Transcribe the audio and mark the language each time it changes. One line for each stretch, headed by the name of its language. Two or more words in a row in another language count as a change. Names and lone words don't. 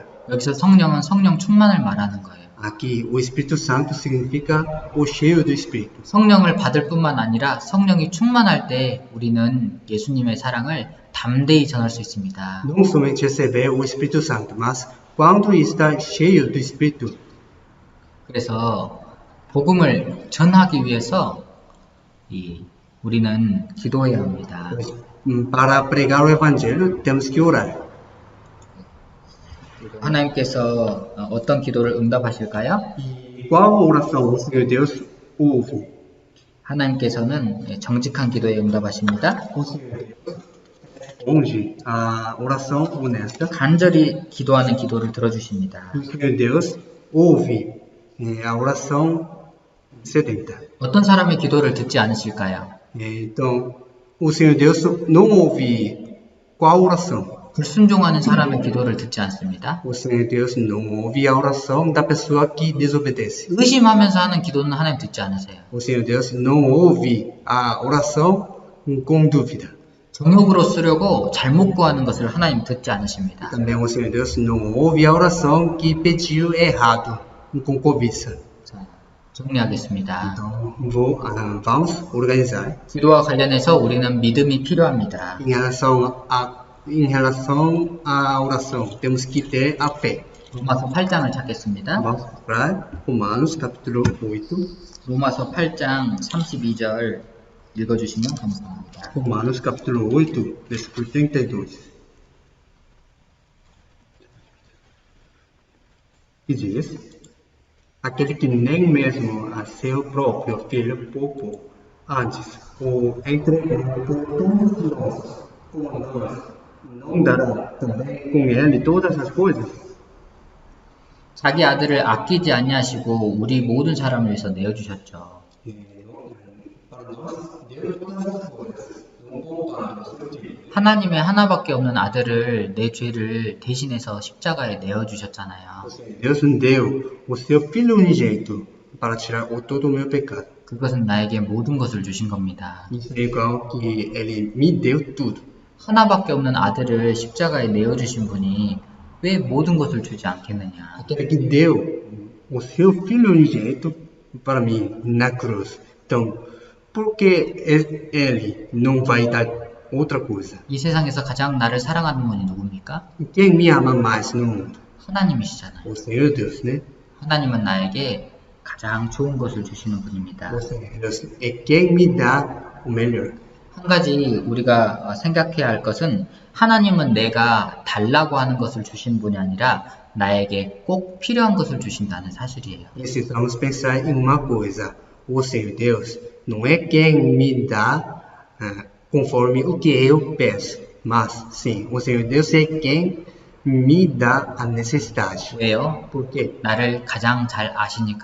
Korean: 여기서 성령은 성령 충만을 말하는 거예요.
Portuguese: Aqui, o Espírito Santo significa o cheio do Espírito.
Korean: 성령을 받을 뿐만 아니라 성령이 충만할 때 우리는 예수님의 사랑을 담대히 전할 수 있습니다.
Portuguese: Não somente receber o Espírito Santo, mas quando está cheio do Espírito,
Korean: 그래서 복음을 전하기 위해서 우리는 기도해야 합니다.
Portuguese: para pregar o Evangelho, temos que orar.
Korean: 하나님께서 어떤 기도를 응답하실까요?
Portuguese: Qual oração o Senhor Deus ouve?
Korean: 하나님께서는 정직한 기도에 응답하십니다.
Portuguese: O Senhor Deus responde a oração honesta.
Korean: 간절히 기도하는 기도를 들어주십니다.
Portuguese: O Senhor Deus ouve a oração sedenta.
Korean: 어떤 사람의 기도를 듣지 않으실까요?
Portuguese: Então, o Senhor Deus não ouve qual oração?
Korean: 불순종하는 사람의 기도를 듣지 않습니다.
Portuguese: O Senhor Deus não ouve a oração da pessoa que desobedece.
Korean: 의심하면서 하는 기도는 하나님 듣지 않으세요.
Portuguese: O Senhor Deus não ouve a oração com dúvida.
Korean: 정욕으로 쓰려고 잘못 구하는 것을 하나님 듣지 않으십니다.
Portuguese: Também o Senhor Deus não ouve a oração que pediu errado, com cobiça.
Korean: 자, 정리하겠습니다.
Portuguese: Então, vamos organizar.
Korean: 기도와 관련해서 우리는 믿음이 필요합니다.
Portuguese: Em relação à oração, temos que ter a fé.
Korean: 로마서 8장을 찾겠습니다.
Portuguese: Vamos para Romanos, capítulo 8.
Korean: 로마서 8장 32절 읽어주시면 감사합니다.
Portuguese: Romanos, capítulo 8, versículo 32. E diz: Aquele que nem mesmo a seu próprio filho poupou, antes o entregou por todos nós, como nós. Não dará também com ele todas as coisas?
Korean: 자기 아들을 아끼지 아니하시고 우리 모든 사람을 위해서 내어주셨죠. 하나님의 하나밖에 없는 아들을 내 죄를 대신해서 십자가에 내어주셨잖아요.
Portuguese: Deus deu o seu filho unigênito para tirar todo o meu pecado.
Korean: 그것은 나에게 모든 것을 주신 겁니다.
Portuguese: Isso é igual que ele me deu tudo.
Korean: 하나밖에 없는 아들을 십자가에 내어주신 분이 왜 모든 것을 주지 않겠느냐?
Portuguese: Aquele que deu o seu filho unigênito para mim na cruz. Então, por que ele não vai dar outra coisa?
Korean: 이 세상에서 가장 나를 사랑하는 분이 누굽니까?
Portuguese: Quem me ama mais no mundo?
Korean: 하나님이시잖아요.
Portuguese: O Senhor Deus, né?
Korean: 하나님은 나에게 가장 좋은 것을 주시는 분입니다.
Portuguese: O Senhor Deus é quem me dá o melhor.
Korean: 한 가지 우리가 생각해야 할 것은 하나님은 내가 달라고 하는 것을 주신 분이 아니라 나에게 꼭 필요한 것을 주신다는 사실이에요.
Portuguese: Precisamos pensar em uma coisa. O Senhor Deus não é quem me dá conforme o que eu peço, mas sim, o Senhor Deus é quem me dá a necessidade.
Korean: 왜요?
Portuguese: Por quê?
Korean: 나를 가장 잘 아시니까요.